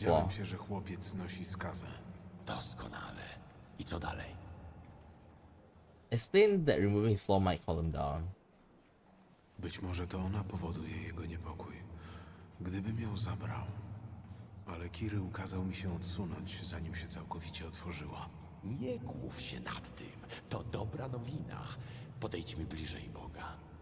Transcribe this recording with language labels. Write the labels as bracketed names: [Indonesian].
[Polish] Wiedziałem się, że chłopiec nosi skazę. Doskonale. I co dalej? [English] Explain that removing his flaw might calm him down. [Polish] Być może to ona powoduje jego niepokój. Gdybym ją zabrał. Ale Kirył kazał mi się odsunąć, zanim się całkowicie otworzyła. Nie głów się nad tym. To dobra nowina. Podejdźmy bliżej Boga.